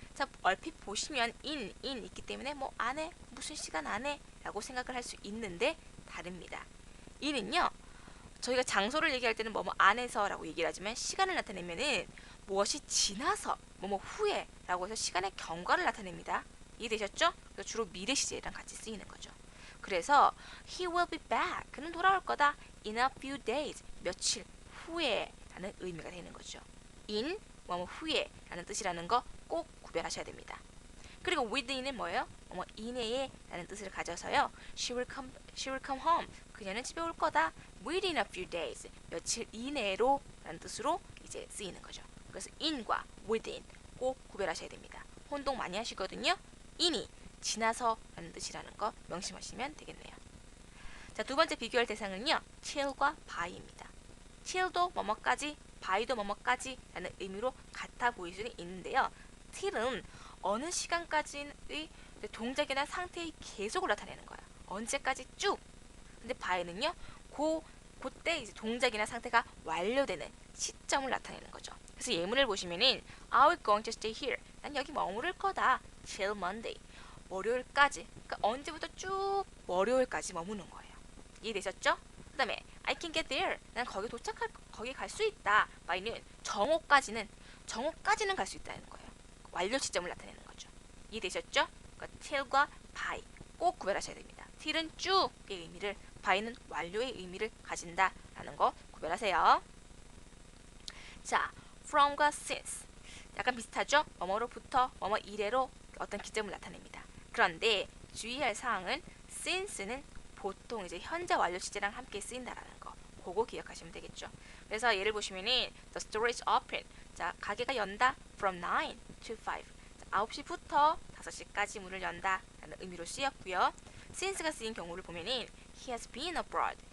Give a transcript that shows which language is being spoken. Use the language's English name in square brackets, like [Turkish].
[Korean] 자, 얼핏 보시면 in 있기 때문에 뭐 안에 무슨 시간 안에 라고 생각을 할 수 있는데 다릅니다. in은요, 저희가 장소를 얘기할 때는 뭐뭐 안에서 라고 얘기를 하지만 시간을 나타내면은 무엇이 지나서 뭐뭐 후에 라고 해서 시간의 경과를 나타냅니다. 이해되셨죠? 그래서 주로 미래 시제랑 같이 쓰이는 거죠. [English] 그래서 he will be back. [Korean] 그는 돌아올 거다. [English] in a few days. [Korean] 며칠 후에 라는 의미가 되는 거죠. in 뭐뭐 후에 라는 뜻이라는 거 꼭 구별하셔야 됩니다. 그리고 within은 뭐예요? 이내에 라는 뜻을 가져서요. [English] She will come home. [Korean] 그녀는 집에 올 거다. [English] Within a few days. [Korean] 며칠 이내로 라는 뜻으로 이제 쓰이는 거죠. 그래서 in과 within 꼭 구별하셔야 됩니다. 혼동 많이 하시거든요. in이 지나서 라는 뜻이라는 거 명심하시면 되겠네요. 자, 두 번째 비교할 대상은요. till과 by입니다. till도 뭐뭐까지, by도 뭐뭐까지 라는 의미로 같아 보일 수는 있는데요. till은 어느 시간까지의 동작이나 상태의 계속을 나타내는 거야. 언제까지 쭉. 근데 by는요. 그때 이제 동작이나 상태가 완료되는 시점을 나타내는 거죠. 그래서 예문을 보시면은 [English] I will going to stay here. [Korean] 난 여기 머무를 거다. [English] till Monday. [Korean] 월요일까지. 그러니까 언제부터 쭉 월요일까지 머무는 거예요. 이해되셨죠? 그 다음에 [English] I can get there. [Korean] 난 거기 갈 수 있다. by는 정오까지는 갈 수 있다는 거예요. 완료 시점을 나타내는 거죠. 이해되셨죠? 그러니까 till과 by 꼭 구별하셔야 됩니다. till은 쭉의 의미를, by는 완료의 의미를 가진다라는 거 구별하세요. 자, from과 since 약간 비슷하죠? 뭐뭐로부터, 뭐뭐 이래로 어떤 기점을 나타냅니다. 그런데 주의할 사항은 since는 보통 이제 현재 완료 시제랑 함께 쓰인다라는 거. 그거 기억하시면 되겠죠. 그래서 예를 보시면은 [English] the store is open. [Korean] 자, 가게가 연다 [English] from 9 to 5. [Korean] 자, 9시부터 5시까지 문을 연다 라는 의미로 쓰였고요. since가 쓰인 경우를 보면은 [English] he has been abroad.